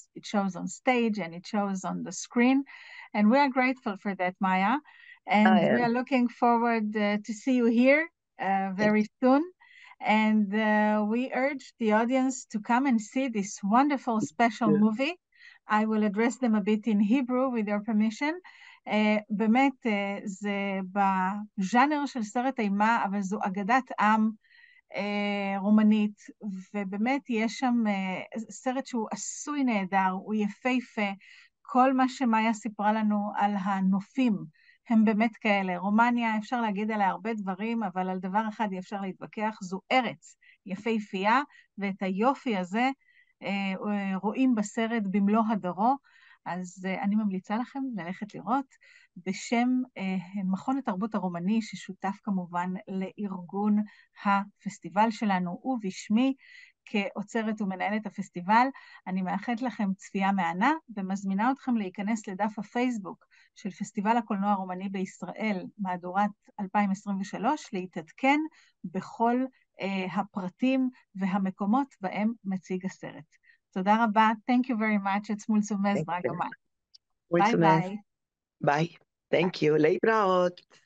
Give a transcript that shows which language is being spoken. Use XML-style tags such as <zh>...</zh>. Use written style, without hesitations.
<en>It shows on stage, and it shows on the screen, and we are grateful for that, Maya. And I we are am. looking forward to see you here very soon. And we urge the audience to come and see this wonderful special movie. I will address them a bit in Hebrew with your permission.</en> <he>באמת זה בז'אנר של סרט אימה, אבל זו אגדת עם רומנית, ובאמת יש שם סרט שהוא עשוי נהדר, הוא יפהפה, כל מה שמאיה סיפרה לנו על הנופים הם באמת כאלה. רומניה, אפשר להגיד עליה הרבה דברים, אבל על דבר אחד אי אפשר להתווכח, זו ארץ יפהפייה, ואת היופי הזה רואים בסרט במלוא הדרו. אז אני ממליצה לכם ללכת לראות בשם מכון התרבות הרומני, ששותף כמובן לארגון הפסטיבל שלנו, ובשמי כאוצרת ומנהלת הפסטיבל. אני מאחלת לכם צפייה מהנה, ומזמינה אתכם להיכנס לדף הפייסבוק של פסטיבל הקולנוע הרומני בישראל, מהדורת 2023, להתעדכן בכל הפרטים והמקומות בהם מציג הסרט. תודה רבה.</he> <en>Thank you very much. את מולצומז, דרגה מאי. ביי ביי.</en> <he>ביי.</he> <en>Thank you.</en> <he>להתראות.</he>